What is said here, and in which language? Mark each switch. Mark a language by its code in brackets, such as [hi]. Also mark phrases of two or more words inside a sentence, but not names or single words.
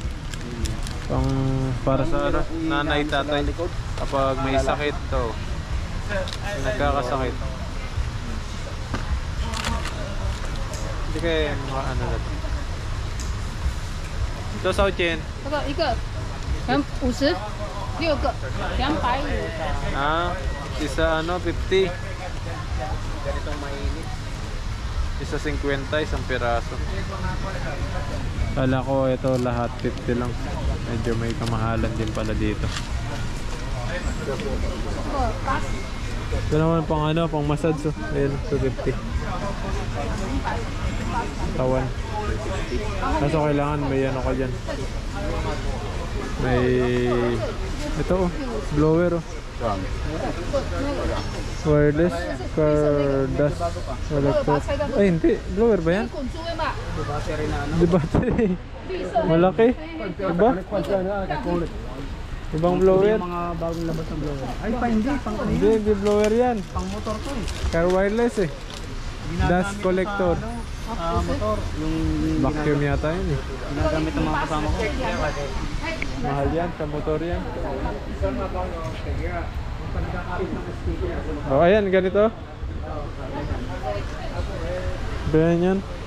[tl] Pang para sa ano, nanay tatay. Kapag may sakit to. Nagkakasakit. Hindi kayo mga ano na to. Ito sa Uchin. [zh] 这个一个50，6个250。 [tl] Ah, isa ano, 50. Ganitong mainit. Isa 50, isang piraso. Kala ko ito lahat 50 lang. Medyo may kamahalan din pala dito. Ito naman pang ano, pang massage oh. Ayun, 250. Tawan. Kaso kailangan may ano ka dyan. May ito oh, blower oh. [en] Wireless car dust electric. [tl] Ay hindi, blower ba yan? [zh] 滚珠的嘛， [tl] Battery na ano. Di battery. Malaki. Diba? Ibang blower. Yung mga bagong labas ng blower. Ay pa hindi, pang Hindi blower yan. pang motor to eh. [en] Car wireless eh. Dust collector. [tl] Motor. Yung Vacuum yata yun eh. ginagamit ng mga kasama ko. Mahal yan, sa motor yan. Oh, ayan, ganito. Bayan yan.